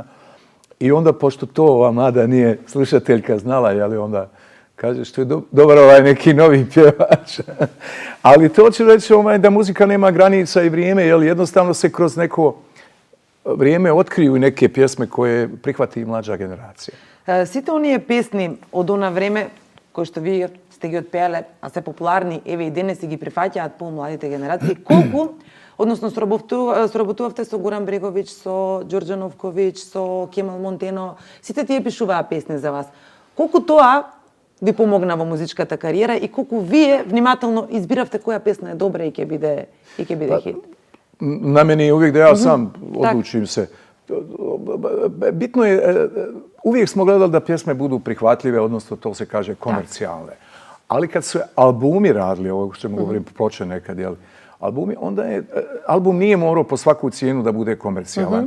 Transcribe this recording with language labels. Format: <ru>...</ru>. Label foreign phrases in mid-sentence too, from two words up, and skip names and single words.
<bs>I onda, pošto to ova mlada nije slušateljka znala, jeli, onda kaže što je dobar ovaj neki novi pjevač. Ali to ću reći da muzika nema granica i vrijeme, jel, jednostavno se kroz neko vrijeme otkriju i neke pjesme koje prihvati mlađa generacija.</bs> <mk>Сите оние песни од она време, кои што вие сте ги отпеале, а се популарни, еве и денес си ги прифаќаат помладите генерации, колку, односно соработувавте со Горан Бреговиќ, со Ѓорѓе Новковиќ, со Кемал Монтено, сите тие пишуваа песни за вас. Колку тоа ви помогна во музичката кариера и колку вие внимателно избиравте која песна е добра и ќе биде хит?</mk> <bs>Na meni je uvijek da ja sam odlučim se. Bitno je, uvijek smo gledali da pjesme budu prihvatljive, odnosno to se kaže komercijalne. Ali kad su albumi radili, ovo što ćemo govorim ploče nekad, jel, albumi, onda je, album nije morao po svaku cijenu da bude komercijalan.</bs>